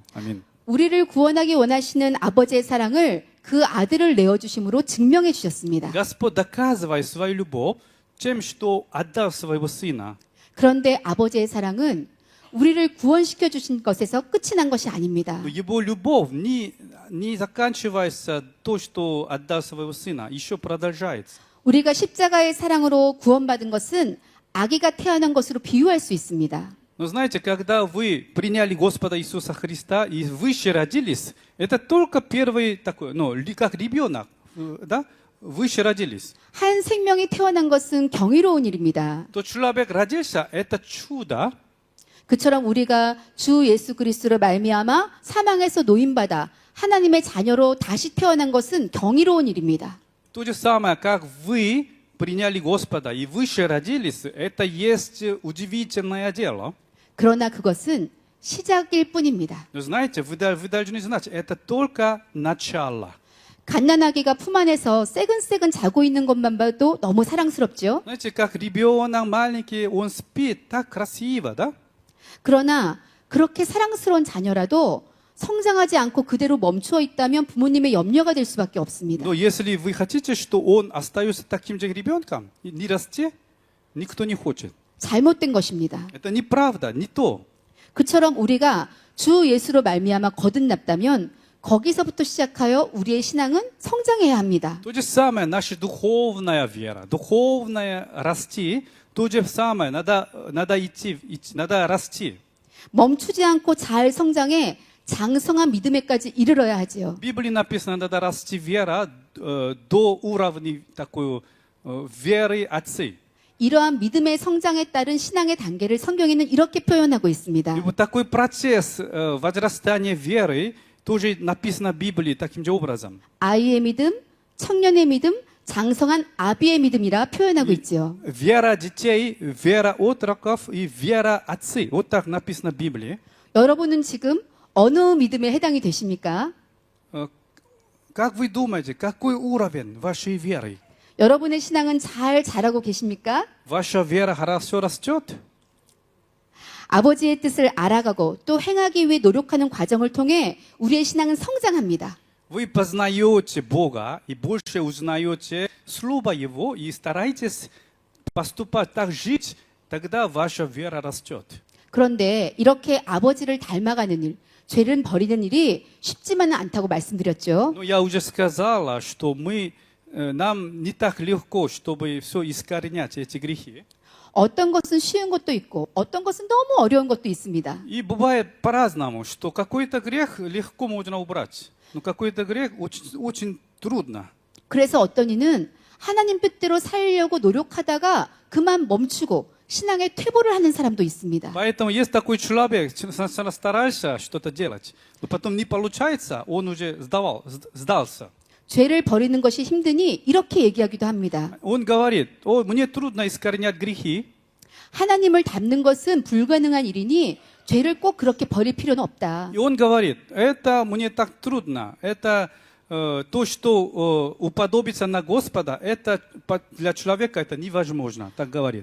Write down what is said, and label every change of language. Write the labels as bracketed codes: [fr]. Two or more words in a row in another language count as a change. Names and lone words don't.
[ru] Аминь. [ko] 우리를 구원하기 원하시는 아버지의 사랑을 그 아들을 내어주심으로 증명해 주셨습니다. [ru] Господь доказывает свою любовь тем, что отдал своего Сына. [ko] 그런데 아버지의 사랑은 우리를 구원시켜 주신 것에서 끝이 난 것이 아닙니다. [ru] Но его любовь не заканчивается то, что отдал своего Сына, еще продолжается. [ko] 우리가 십자가의 사랑으로 구원받은 것은 아기가 태어난 것으로 비유할 수 있습니다. [ru] Но знаете, когда вы приняли Господа Иисуса Христа и выше родились, это только первый такой, как ребенок, да? Выше родились. [ko] 한 생명이 태어난 것은 경이로운 일입니다. [ru] То человек родился, это чудо. [ko] 그처럼 우리가 주 예수 그리스도로 말미암아 사망에서 노임받아 하나님의 자녀로 다시 태어난 것은 경이로운 일입니다. [ru] То же самое, как вы приняли Господа и выше родились, это есть удивительное дело. [ko] 그러나 그것은 시작일 뿐입니다. [ru] Но знаете, вы должны знать, это только начало. [ko] 갓난아기가 품 안에서 새근새근 자고 있는 것만 봐도 너무 사랑스럽죠. [ru] Знаете, как ребенок маленький, он спит так красиво, да? [ko] 그러나 그렇게 사랑스러운 자녀라도 성장하지 않고 그대로 멈추어 있다면 부모님의 염려가 될 수밖에 없습니다. [ru] Но если вы хотите, что он остается таким же ребенком, и не расти, никто не хочет. [ko] 잘못된 것입니다. [ru] Это неправда, не то. [ko] 그처럼 우리가 주 예수로 말미암아 거듭났다면 거기서부터 시작하여 우리의 신앙은 성장해야 합니다. [ru] То же самое, наша духовная вера, духовная расти, то же самое, надо идти, надо расти. [ko] 멈추지 않고 잘 성장해 장성한 믿음에까지 이르러야 하지요. [ru] В Библии написано, надо расти вера до уровня такой веры отцей. [ko] 이러한 믿음의 성장에 따른 신앙의 단계를 성경에는 이렇게 표현하고 [ru] И [ko] 있습니다. [ru] вот такой процесс возрастания веры тоже написано в Библии таким же образом. [ko] 아이의 믿음, 청년의 믿음, 장성한 아비의 믿음이라 표현하고 있지요. [ru] Вера детей, вера отроков и вера отцей. Вот так написано в Библии. [ko] 여러분은 지금 어느 믿음에 해당이 되십니까? [ru] Как вы думаете, какой уровень вашей веры? [ko] 여러분의 신앙은 잘 자라고 계십니까? [ru] Ваша вера хорошо растет? [ko] 아버지의 뜻을 알아가고 또 행하기 위해 노력하는 과정을 통해 우리의 신앙은 성장합니다. [ru] Вы познаете Бога и больше узнаете Слово Его и стараетесь поступать так, жить, тогда ваша вера растет. [ko] 그런데 이렇게 아버지를 닮아가는 일, 죄를 버리는 일이 쉽지만은 않다고 말씀드렸죠. [ru] Но я уже сказала, что нам не так легко, чтобы все искоренять эти грехи. [ko] 어떤 것은 쉬운 것도 있고 어떤 것은 너무 어려운 것도 있습니다. [ru] И бывает по-разному, что какой-то грех легко можно убрать, но какой-то грех очень трудно. [ko] 그래서 어떤 이는 하나님 뜻대로 살려고 노력하다가 그만 멈추고 신앙의 퇴보를 하는 사람도 있습니다. [ru] Поэтому есть такой человек, сначала старался что-то делать, но потом не получается, он уже сдался. [ko] 죄를 버리는 것이 힘드니 이렇게 얘기하기도 합니다. [ru] Он говорит, мне трудно искоренять грехи. [ko] 하나님을 닮는 것은 불가능한 일이니 죄를 꼭 그렇게 버릴 필요는 없다. [ru] И он говорит, это мне так трудно, это то, что уподобиться на Господа, это для человека это невозможно, так говорит.